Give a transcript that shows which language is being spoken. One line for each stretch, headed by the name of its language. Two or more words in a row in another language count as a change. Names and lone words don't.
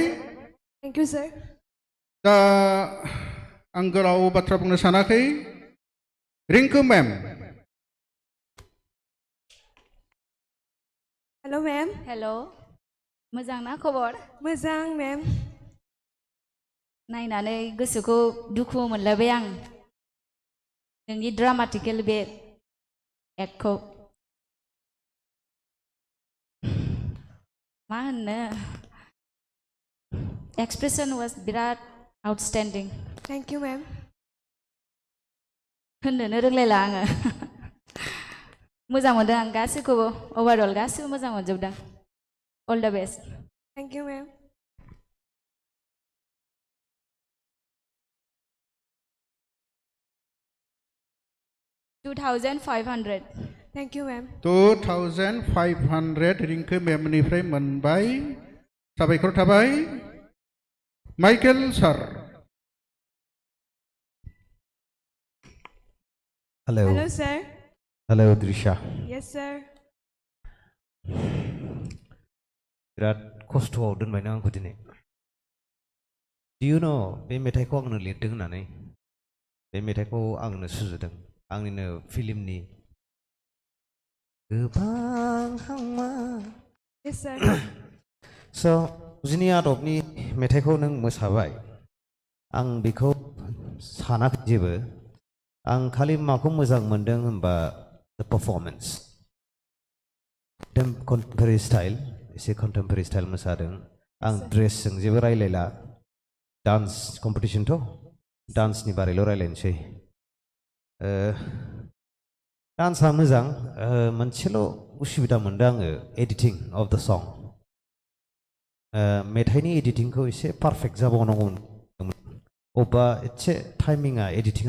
English: Thank you, sir.
Bodo: दा आं गोलाव बाथ्रा बुंनो सानाखै रिंकु मैम
English: Hello, ma'am.
Bodo: हेल' मोजां ना खबर Mazang, ma'am. नायनानै गोसोखौ दुखु मोनलायबाय आं नोंनि ड्रामाटिकेल बे एक्टखौ मा होननो
English: expression was
Bodo: बिराद आउटस्टेन्डिं
English: Thank you, ma'am.
Bodo: होननोनो रोंलायला आङो मोजां मोनदों आं गासैखौबो अभारअल गासैबो मोजां मोनजोबदों
English: all the best Thank you, ma'am. $2,500 Thank you, ma'am.
Bodo: 2500 रिंकु मैमनिफ्राय मोनबाय साबायखर थाबाय माइकेल सार हेलौ
English: Hello, sir.
Bodo: हेलौ द्रिशा
English: Yes, sir.
Bodo: बिराद खस्थ'आव दोनबायना आंखौ दिनै
English: Do you know
Bodo: बे मेथाइखौ आंनो लिरदों होननानै बे मेथाइखौ आंनो सुजुदों आंनिनो फिल्मनि गोबां हांमा
English: Yes, sir.
Bodo: स' जिनि आदबनि मेथाइखौ नों मोसाबाय आं बेखौ सानाखै जेबो आं खालि माखौ मोजां मोनदों होनबा
English: the performance contemporary style
Bodo: एसे
English: contemporary style
Bodo: मोसादों आं ड्रेसजों जेबो रायलायला
English: dance competitionथ'
Bodo: डान्सनि बारैल' रायलायनोसै डान्सआ मोजां मोनसेल' उसुबिदा मोनदों आङो
English: editing of the song
Bodo: मेथाइनि एडिटिंखौ एसे पारफेक्ट जाबावनांगौमोन अबेबा एसे टाइमिंआ एडिटिंआ